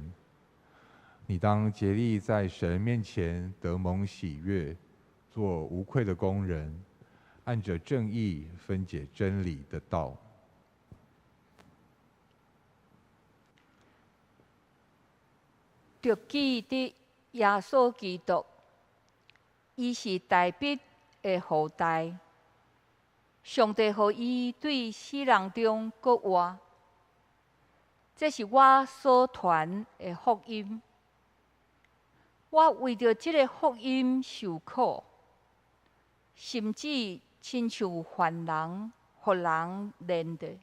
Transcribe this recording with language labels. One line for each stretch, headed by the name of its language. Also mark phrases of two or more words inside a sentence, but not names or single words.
Min Nan Chinese: 你当竭力在神面前得蒙喜悦，做无愧的工人，按着正义分解真理的道。着记的耶稣基督，伊是大卫的后代。上帝予伊对死人中国活，这是我所传的福音。我为着这个福音受苦，甚至亲像犯人，予人连的。